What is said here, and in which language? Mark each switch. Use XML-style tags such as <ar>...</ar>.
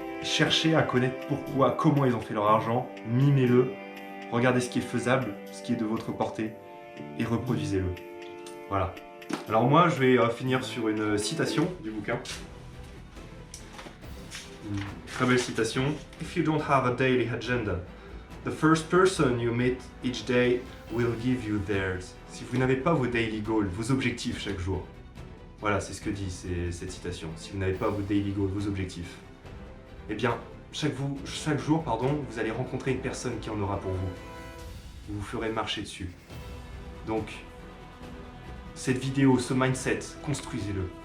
<fr>Cherchez à connaître pourquoi, comment ils ont fait leur argent. Mimez-le. Regardez ce qui est faisable, ce qui est de votre portée. Et reproduisez-le. Voilà. Alors moi, je vais finir sur une citation du bouquin. Une très belle citation.</fr> <en>If you don't have a daily agenda, the first person you meet each day will give you theirs.</en> <fr>Si vous n'avez pas vos</fr> <en>daily goals,</en> <fr>vos objectifs chaque jour, voilà, c'est ce que dit cette citation. Si vous n'avez pas vos</fr> <en>daily goals,</en> <fr>vos objectifs, eh bien, chaque jour, vous allez rencontrer une personne qui en aura pour vous. Vous vous ferez marcher dessus. Donc, cette vidéo, ce mindset, construisez-le.</fr>